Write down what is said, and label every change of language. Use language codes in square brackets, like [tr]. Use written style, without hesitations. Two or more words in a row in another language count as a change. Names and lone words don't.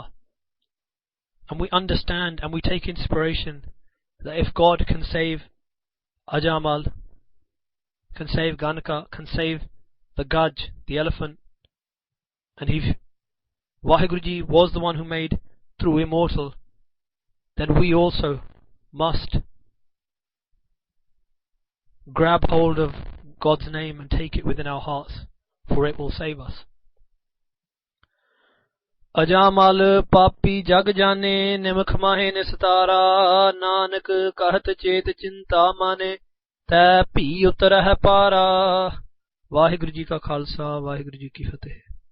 [en] And we understand and we take inspiration that if God can save Ajaamal, can save Ganika, can save the Gaj, the elephant, and if Vaheguruji was the one who made Dhroo immortal, then we also must grab hold of God's name and take it within our hearts, for it will save us. [pa] ਅਜਾਮਲ ਪਾਪੀ ਜਗ ਜਾਨੈ ਨਿਮਖ ਮਾਹਿ ਨਿਸਤਾਰਾ ਨਾਨਕ ਕਹਤ ਚੇਤ ਚਿੰਤਾਮਨਿ ਤੈ ਭੀ ਉਤਰਹਿ ਪਾਰਾ। ਵਾਹਿਗੁਰੂ ਜੀ ਕਾ ਖਾਲਸਾ, ਵਾਹਿਗੁਰੂ ਜੀ ਕੀ ਫਤਿਹ।